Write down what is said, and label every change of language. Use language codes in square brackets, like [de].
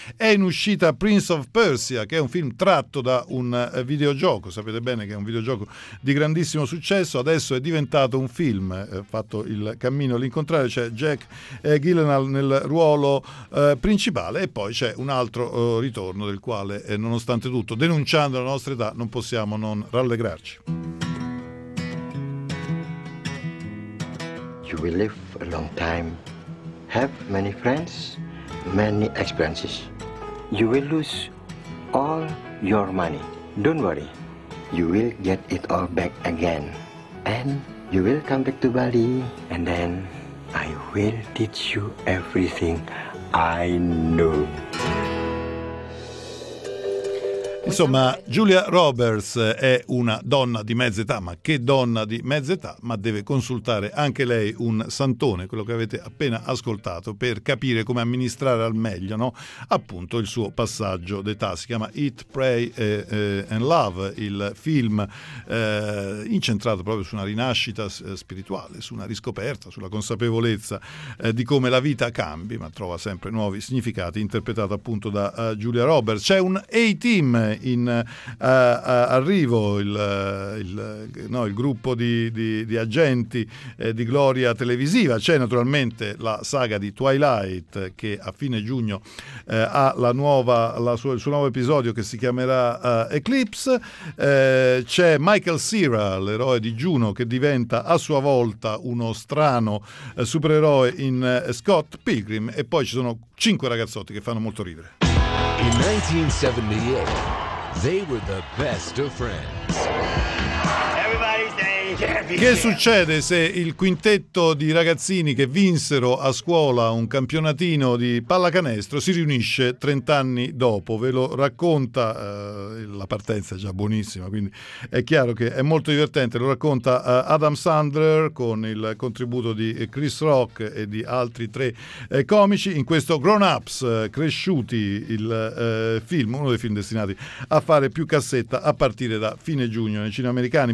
[it] È in uscita Prince of Persia, che è un film tratto da un videogioco, sapete bene che è un videogioco di grandissimo successo, adesso è diventato un film, fatto il cammino all'incontrario, c'è Jack Gyllenhaal nel ruolo principale e poi c'è un altro ritorno del quale nonostante tutto, denunciando la nostra età, non possiamo non rallegrarci. [en] You will live a long time, have many friends, many experiences. You will lose all your money. Don't worry, you will get it all back again. And you will come back to Bali, and then I will teach you everything I know. [it] Insomma, Julia Roberts è una donna di mezza età, ma che donna di mezza età, ma deve consultare anche lei un santone, quello che avete appena ascoltato, per capire come amministrare al meglio, no? Appunto il suo passaggio d'età. Si chiama Eat, Pray and Love, il film incentrato proprio su una rinascita spirituale, su una riscoperta, sulla consapevolezza di come la vita cambi, ma trova sempre nuovi significati, interpretato appunto da Julia Roberts. C'è un A-Team in arrivo, il gruppo di agenti di gloria televisiva. C'è naturalmente la saga di Twilight che a fine giugno ha il suo nuovo episodio che si chiamerà Eclipse. C'è Michael Cera, l'eroe di Juno, che diventa a sua volta uno strano supereroe in Scott Pilgrim, e poi ci sono cinque ragazzotti che fanno molto ridere. [en] In 1978 they were the best of friends. [it] Che succede se il quintetto di ragazzini che vinsero a scuola un campionatino di pallacanestro si riunisce 30 anni dopo? Ve lo racconta, la partenza è già buonissima, quindi è chiaro che è molto divertente, lo racconta Adam Sandler con il contributo di Chris Rock e di altri tre comici in questo Grown Ups, Cresciuti, il film, uno dei film destinati a fare più cassetta a partire da fine giugno nei cinema americani.